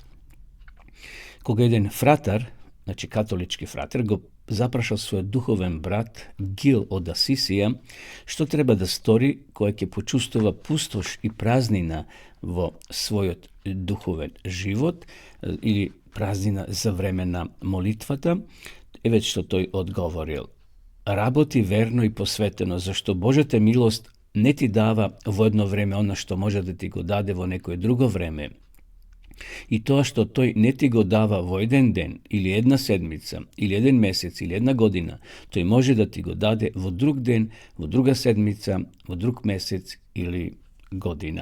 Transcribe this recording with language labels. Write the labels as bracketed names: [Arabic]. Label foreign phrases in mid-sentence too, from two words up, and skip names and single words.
[Macedonian] Кога еден фратар, значи католички фратер, го запрашал својот духовен брат Гил од Асисија што треба да стори кога ќе почувствува пустош и празнина во својот духовен живот или празнина за време на молитвата, еве што тој одговорил: работи верно и посветено, зашто Божја милост не ти дава во једно време оно што може да ти го даде во неко друго време. И то што тој не ти го дава во један ден, или једна седмица, или један месец, или једна година, то и може да ти го даде во друг ден, во друга седмица, во друг месец или година.